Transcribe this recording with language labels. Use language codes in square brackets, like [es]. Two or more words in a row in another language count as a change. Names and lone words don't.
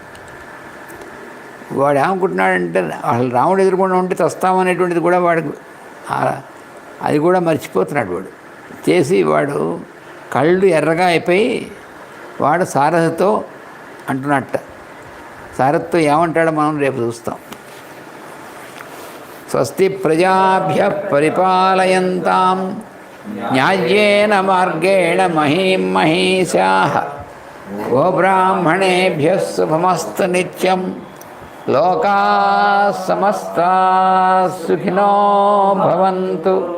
[te] వాడు ఏమనుకుంటున్నాడంటే అసలు రాముడు ఎదురుకుండా ఉంటే చస్తామనేటువంటిది కూడా వాడికి అది కూడా మర్చిపోతున్నాడు వాడు. చేసి వాడు కళ్ళు ఎర్రగా అయిపోయి వాడు సారథితో అంటున్నట్ట. సారథితో ఏమంటాడో మనం రేపు చూస్తాం. [sa] స్వస్తి ప్రజాభ్య పరిపాలయంతాం న్యాయేన మార్గేణ మహీం మహీషాః గోబ్రాహ్మణేభ్యః శుభమస్తు నిత్యం. లోకాః సమస్తాః సుఖినో భవంతు.